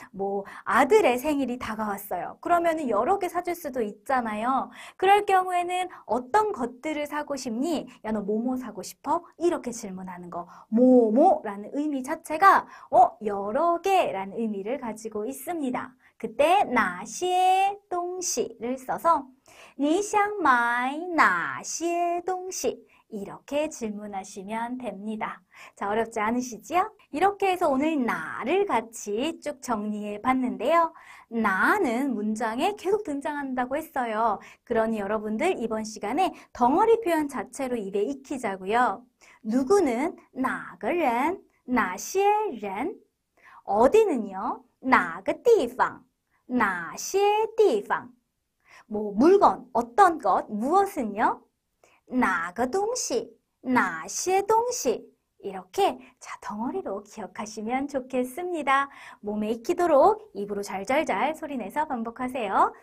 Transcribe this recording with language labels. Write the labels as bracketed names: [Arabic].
[Korean] 뭐 아들의 생일이 다가왔어요. 그러면은 여러 개 사줄 수도 있잖아요. 그럴 경우에는 어떤 것들을 사고 싶니? 야, 너 뭐뭐 사고 싶어? 이렇게 질문하는 거. 뭐뭐라는 의미 자체가 여러 개라는 의미를 가지고 있습니다. 그때 哪些东西를 써서 [Chinese] 你想买哪些东西? [Korean] 이렇게 질문하시면 됩니다. 자, 어렵지 않으시지요? 이렇게 해서 오늘 나를 같이 쭉 정리해 봤는데요. 나는 문장에 계속 등장한다고 했어요. 그러니 여러분들 이번 시간에 덩어리 표현 자체로 입에 익히자고요. 누구는 [Chinese] 哪个人,哪些人, [Korean] 어디는요? [Chinese] 哪个地方,哪些地方, [Korean] 뭐 물건, 어떤 것, 무엇은요? [Chinese] 哪个东西,哪些东西 [Korean] 이렇게 자 덩어리로 기억하시면 좋겠습니다. 몸에 익히도록 입으로 잘잘잘 소리내서 반복하세요.